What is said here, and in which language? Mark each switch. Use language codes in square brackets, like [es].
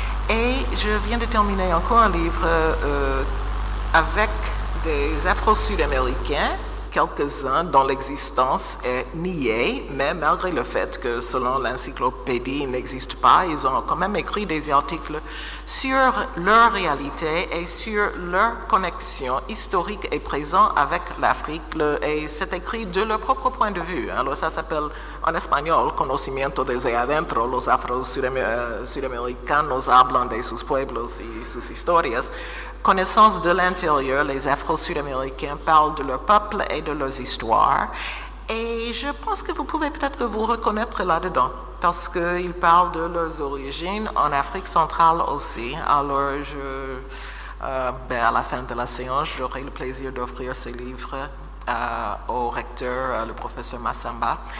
[fr] Et je viens de terminer encore un livre avec des Afro-Sud-Américains, quelques-uns dont l'existence est niée, mais malgré le fait que selon l'encyclopédie ils n'existent pas, ils ont quand même écrit des articles sur leur réalité et sur leur connexion historique et présente avec l'Afrique, et c'est écrit de leur propre point de vue. Alors ça s'appelle [es] en español, conocimiento desde adentro, los afro-suramericanos hablan de sus pueblos y sus historias. [fr] Connaissance de l'intérieur, les afro-suraméricains parlent de leur peuple et de leurs histoires. Et je pense que vous pouvez peut-être vous reconnaître là-dedans, parce qu'ils parlent de leurs origines en Afrique centrale aussi. Alors, à la fin de la séance, j'aurai le plaisir d'offrir ces livres au recteur, le professeur Massamba.